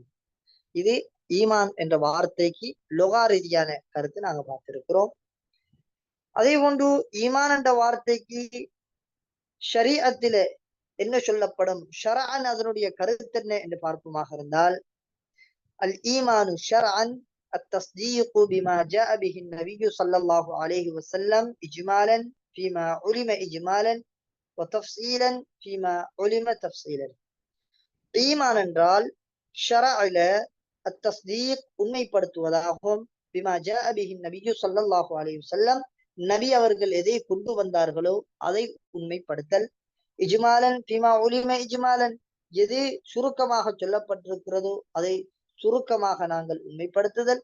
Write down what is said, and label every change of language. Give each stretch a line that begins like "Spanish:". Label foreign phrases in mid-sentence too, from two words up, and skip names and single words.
Tamil: இது ஈமான் என்ற வார்த்தைக்கு லொகா ரீதியான கருத்து நாங்க பார்த்திருக்கிறோம். அதே போன்று ஈமான் என்ற வார்த்தைக்கு ஷரீஅத்தில என்ன சொல்லப்படும், ஷரஅன் அதனுடைய கருத்து என்ன என்று பார்ப்போமாக இருந்தால்,
Arabic: الإيمان شرعا التصديق بما جاء به النبي صلى الله عليه وسلم إجمالا فيما علم إجمالا وتفصيلا فيما علم تفصيلا.
Tamil: ஈமான் என்றால்
Arabic: شرعا التصديق
Tamil: உண்மைப்படுத்துவதாகும்.
Arabic: بما جاء به النبي صلى الله عليه وسلم
Tamil: நபி அவர்கள் எதை கொண்டு வந்தார்களோ அதை உண்மைப்படுத்தல்.
Arabic: إجمالا بما علم إجمالا
Tamil: எது சுருக்கமாக சொல்லப்பட்டிருக்கிறதோ அதை சுருக்கமாக நாங்கள் உண்மைப்படுத்துதல்.